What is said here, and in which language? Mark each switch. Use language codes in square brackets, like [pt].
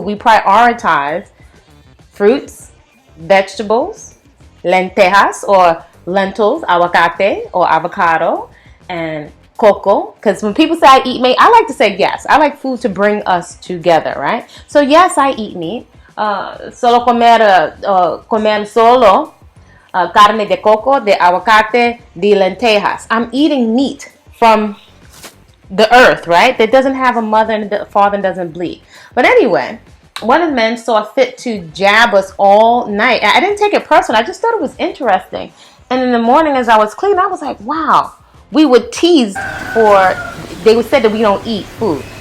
[en] We prioritize fruits, vegetables, lentejas or lentils, aguacate or avocado, and cocoa. Because when people say I eat meat, I like to say yes. I like food to bring us together, right? So yes, I eat meat. [es] Solo comer solo carne de coco, de aguacate, de lentejas. [en] I'm eating meat from the earth, right? That doesn't have a mother and a father and doesn't bleed. But anyway, one of the men saw fit to jab us all night. I didn't take it personal. I just thought it was interesting. And in the morning as I was cleaning, I was like, wow, we were teased for, they would say that we don't eat food.